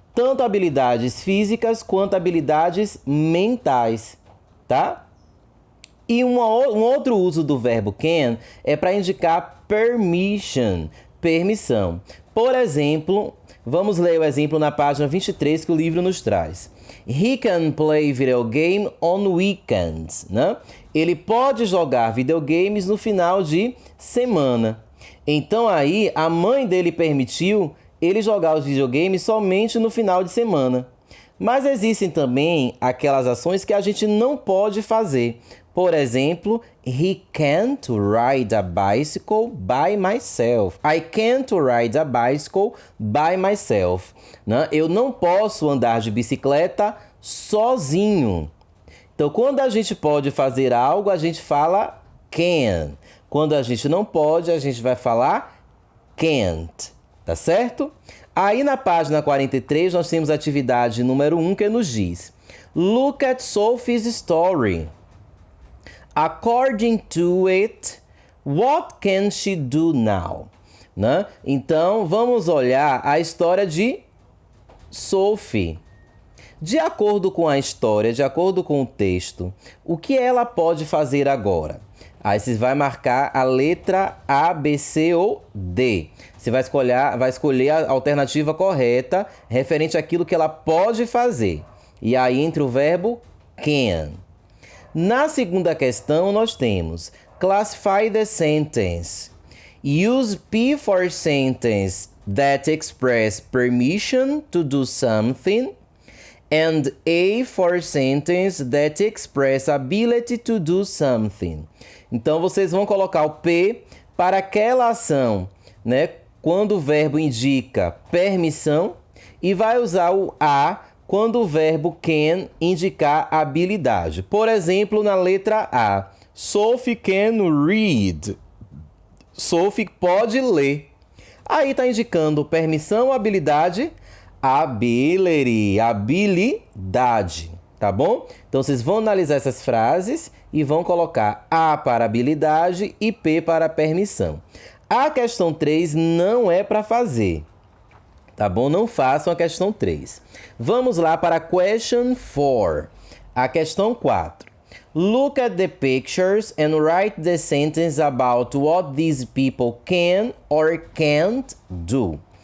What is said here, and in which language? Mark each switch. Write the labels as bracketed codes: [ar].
[pt] Tanto habilidades físicas quanto habilidades mentais, tá? E um outro uso do verbo can é para indicar permission, permissão. Por exemplo, vamos ler o exemplo na página 23 que o livro nos traz. [en] He can play video game on weekends, [pt] né? Ele pode jogar videogames no final de semana. Então aí a mãe dele permitiu ele jogar os videogames somente no final de semana. Mas existem também aquelas ações que a gente não pode fazer. Por exemplo, [en] he can't ride a bicycle by myself. I can't ride a bicycle by myself. [pt] Né? Eu não posso andar de bicicleta sozinho. Então, quando a gente pode fazer algo, a gente fala can. Quando a gente não pode, a gente vai falar can't. Tá certo? Aí na página 43 nós temos a atividade número 1 que nos diz: [en] Look at Sophie's story. According to it, what can she do now? [pt] Né? Então vamos olhar a história de Sophie. De acordo com a história, de acordo com o texto, o que ela pode fazer agora? Aí você vai marcar a letra A, B, C ou D. Você vai escolher a alternativa correta referente àquilo que ela pode fazer. E aí entra o verbo can. Na segunda questão nós temos [en] classify the sentence. Use P for sentence that express permission to do something and A for sentence that express ability to do something. [pt] Então, vocês vão colocar o P para aquela ação, né? Quando o verbo indica permissão, e vai usar o A quando o verbo can indicar habilidade. Por exemplo, na letra A, [en] Sophie can read. [pt] Sophie pode ler. Aí está indicando permissão, habilidade, ability, habilidade, tá bom? Então, vocês vão analisar essas frases e vão colocar A para habilidade e P para permissão. A questão 3 não é para fazer, tá bom? Não façam a questão 3. Vamos lá para a question 4, a questão 4. [en] Look at the pictures and write the sentence about what these people can or can't do.